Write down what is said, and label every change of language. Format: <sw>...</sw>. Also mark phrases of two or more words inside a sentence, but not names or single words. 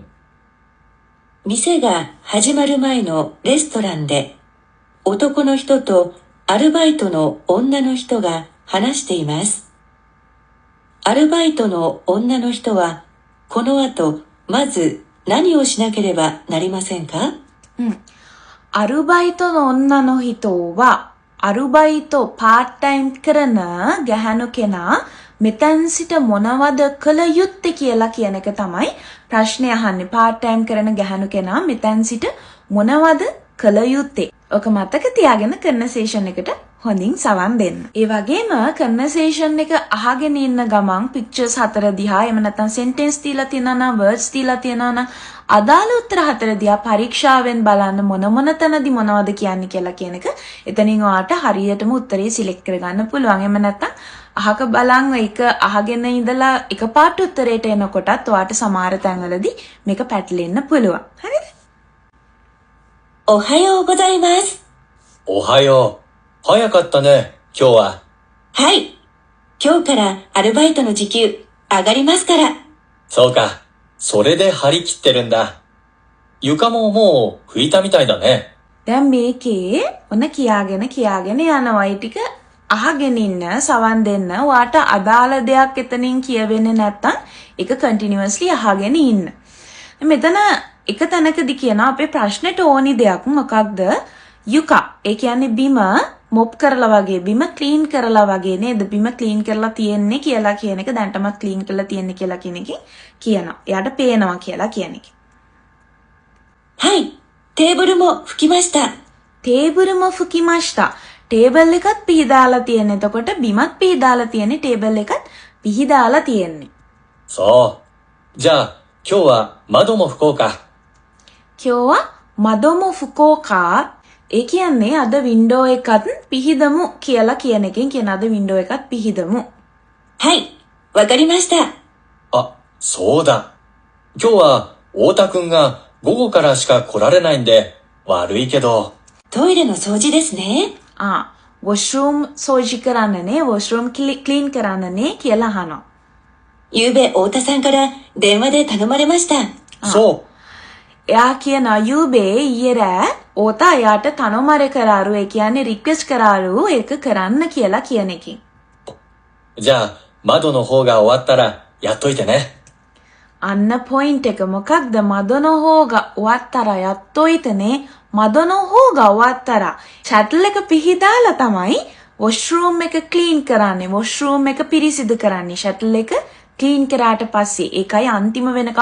<ja>店が始まる前のレストランで、男の人とアルバイトの女の人が話しています。アルバイトの女の人は、この後、まず何をしなければなりませんか？アルバイトの女の人は、アルバイトパータイム</ja> <si>කරන ගැහැණු කෙනා මෙතැන් සිට මොනවද කළ යුත්තේ කියලා කියන එක තමයි ප්‍රශ්නේ අහන්නේ. පාර්ට් ටයිම් කරන ගැහැණු කෙනා මෙතැන් සිට මොනවද කළ යුත්තේ? ඔක මතක තියාගෙන කන්වර්සේෂන් එකට හොඳින් සවන් දෙන්න. ඒ වගේම කන්වර්සේෂන් එක අහගෙන ඉන්න ගමන් පික්චර්ස් 4 දිහා එහෙම නැත්නම් සෙන්ටෙන්ස් දීලා තියෙනවා නම් වර්ඩ්ස් දීලා තියෙනවා නම් අදාළ උත්තර 4 දිහා පරීක්ෂාවෙන් බලන්න මොන තැනදී මොනවද කියන්නේ කියලා කියන එක එතනින් ඔයාට හරියටම උත්තරේ සිලෙක්ට් කරගන්න පුළුවන්. එහෙම නැත්නම් අහක බලන් ඒක අහගෙන ඉඳලා එකපාරට උත්තරේට එනකොටත් ඔයාට සමහර තැන්වලදී මේක පැටලෙන්න පුළුවන්. හරිද?</si> <ja>おはようございます。おはよう。早かったね、今日は。はい。今日からアルバイトの時給上がりますから。そうか。それで張り切ってるんだ。床ももう拭いたみたいだね。</ja> <si>දැන් මේකේ ඔන්න කියාගෙන යනවා. ඒ ටික අහගෙන ඉන්න සවන් දෙන්න. ඔයාට අදාළ දෙයක් එතනින් කියවෙන්නේ නැත්තම් ඒක කන්ටිනියස්ලි අහගෙන ඉන්න. මෙතන එක තැනකදී කියනවා අපේ ප්‍රශ්නෙට ඕනි දෙයක් මොකක්ද? යුකා. ඒ කියන්නේ බිම මොප් කරලා වගේ, බිම ක්ලීන් කරලා වගේ නේද? බිම ක්ලීන් කරලා තියෙන්නේ කියලා කියන එක දැන්ටමත් ක්ලීන් කරලා තියෙන්නේ කියලා කියන එකෙන් කියනවා. එයාට පේනවා කියලා කියන එක.</si> <ja>はい。テーブルも拭きました。テーブルも拭きました.</ja> <si>ටේබල් එකත් පිහදාලා තියෙන්නේ. එතකොට බිමත් පිහදාලා තියෙන්නේ, ටේබල් එකත් පිහදාලා තියෙන්නේ.</si> <ja>そう。じゃあ、今日は窓も拭こうか。今日は窓も拭こうか.</ja> <si>ඒ කියන්නේ අද වින්ඩෝ එකත් පිහිදමු කියලා කියන එකෙන් කියන අද වින්ඩෝ එකත් පිහිදමු.</si> <ja>はい。わかりました。あ、そうだ。今日は太田くんが午後からしか来られないんで、悪いけど。トイレの掃除ですね。</ja> <si>වොෂ්රූම් සෝජි කරන්නනේ, වොෂ්රූම් ක්ලීන් කරන්නනේ කියලා අහනවා.</si> <ja>ゆうべ太田さんから電話で頼まれました。そう。</ja> <si>එයා කියනවා යූබේ ඊයේ රෑ ඕතා එයාට තනොමර කරාරු. ඒ කියන්නේ රික්වෙස්ට් කරාරු ඒක කරන්න කියලා කියන එකකින්.</si> <ja>じゃあ、窓の方が終わったらやっといてね。</ja> <si>අන්න පොයින්ට් එක මොකක්ද?</si> <ja>窓の方が終わったらやっといてね. 窓の方が終わったら</ja> <si>ෂැටල් එක පිහිදාලා තමයි වොෂ්රූම් එක ක්ලීන් කරන්නේ. වොෂ්රූම් එක පිරිසිදු කරන්නේ. ෂැටල් එක ක්ලීන් කරාට පස්සේ ඒකයි අන්තිම වෙනකම්</si>